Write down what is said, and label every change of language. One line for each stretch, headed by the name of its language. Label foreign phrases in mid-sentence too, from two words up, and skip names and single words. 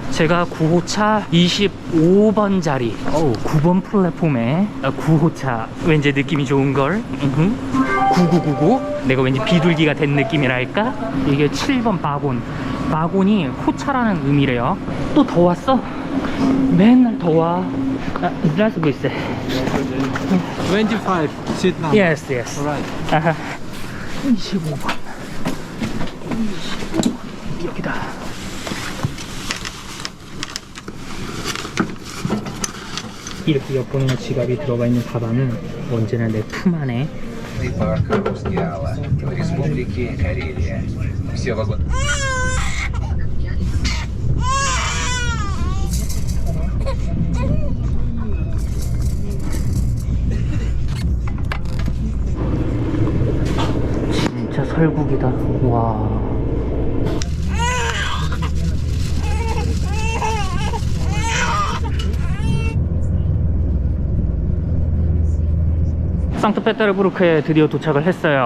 Korean: 제가 9호차 25번 자리 9번 플랫폼에 9호차 왠지 느낌이 좋은걸. 9999 내가 왠지 비둘기가 된 느낌이랄까. 이게 7번 바곤이 호차라는 의미래요. 또 더 왔어? 맨날 더 와.
Russian: здравствуйте.
English: 25 sit now. Yes. Alright.
Korean: 25번. 여기다. 이렇게 여권이나 지갑이 들어가 있는 가방은 언제나 내 품 안에.
Russian: Парк Русгиала в Республике Карелия. Все вагоны.
Korean: 진짜 설국이다. 와. 상트페테르부르크에 드디어 도착을 했어요.